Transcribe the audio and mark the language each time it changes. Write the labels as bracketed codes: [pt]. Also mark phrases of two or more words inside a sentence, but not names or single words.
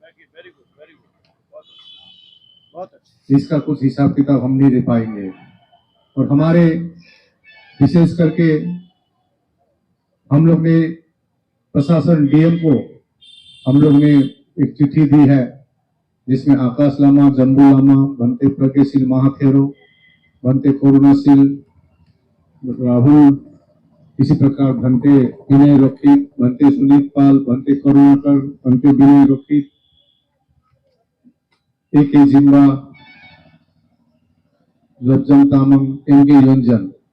[hi] इसका कुछ हिसाब किताब हम नहीं दे पाएंगे। और हमारे विशेष करके हम लोग ने प्रशासन डीएम को हम लोग ने एक चिट्ठी दी है, जिसमें आकाश लामा, जम्बू लामा, भंते प्रज्ञशील महाथेरो, भंते करुणाशील राहुल, इसी प्रकार भंते विनय रोकित, भंते सुनीत पाल, भंते करुणाकर, भंते विनय रोकित, ए जिम्बा, लज्जम तामंग, एमके योंजन,